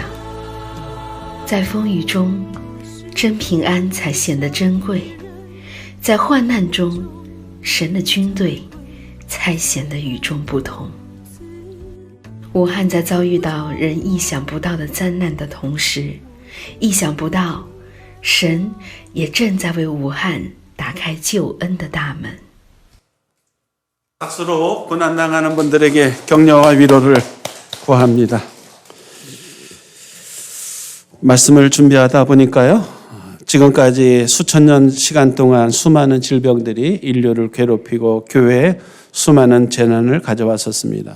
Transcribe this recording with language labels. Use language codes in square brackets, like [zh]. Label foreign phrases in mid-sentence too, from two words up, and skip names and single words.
[zh] 在风雨中，真平安才显得珍贵；在患难中，神的军队才显得与众不同。武汉在遭遇到人意想不到的灾难的同时，意想不到，神也正在为武汉打开救恩的大门。 [ko] 박수로 고난당하는 분들에게 격려와 위로를 구합니다. 말씀을 준비하다 보니까요, 지금까지 수천 년 시간 동안 수많은 질병들이 인류를 괴롭히고 교회에 수많은 재난을 가져왔었습니다.